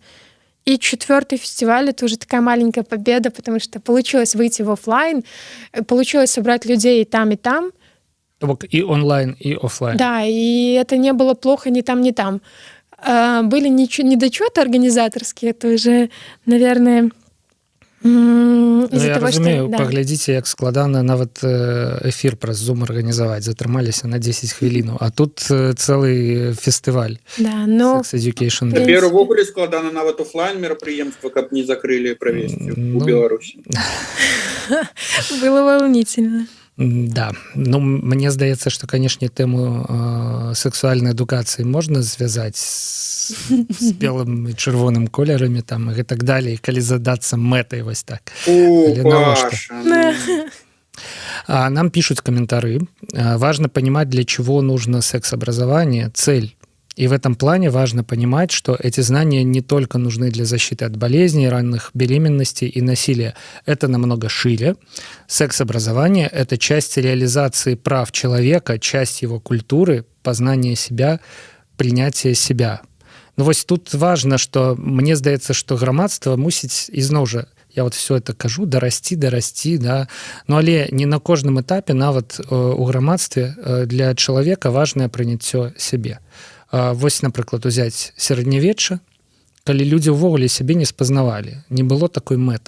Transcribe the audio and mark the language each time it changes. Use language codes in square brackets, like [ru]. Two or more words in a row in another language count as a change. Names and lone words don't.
[ru] И 4-й фестиваль — это уже такая маленькая победа, потому что получилось выйти в офлайн, получилось собрать людей и там, и там. И онлайн, и офлайн. Да, и это не было плохо ни там, ни там. Были недочеты организаторские, это уже, наверное... [be] Ну, я разумею, да. Паглядзіце, як складана нават эфір праз Zoom арганізаваць, затрымаліся на 10 хвілін, а тут цэлы фестываль. [ru] Да, но... [en] Sex Education Day. [be] Цяпер увогуле складана нават офлайн мерапрыемства, каб не закрылі правесці у Беларусі. [ru] Было волнительно. [be] Да, ну мне здаецца, што, канешне, тэму сексуальнай адукацыі можна звязаць з белым і чырвоным колерамі там і так далей, калі задацца мэтай вось так. [ru] Нам пишут комментарии. Важно понимать, для чего нужно секс-образование, цель. И в этом плане важно понимать, что эти знания не только нужны для защиты от болезней, ранних беременностей и насилия. Это намного шире. Секс-образование – это часть реализации прав человека, часть его культуры, познания себя, принятия себя. [be] Ну вось тут [ru] важно, что [be] мне здаецца, што грамадства мусіць, ізноў жа, я [ru] вот все это [be] кажу, дарасці, да. Ну але не на кожным этапе, нават у грамадстве для чалавека важнае прыняццё сябе. Вось, напрыклад, узяць сярэднявечча, калі людзі ўвогуле сябе не спазнавалі, не было такой мэты.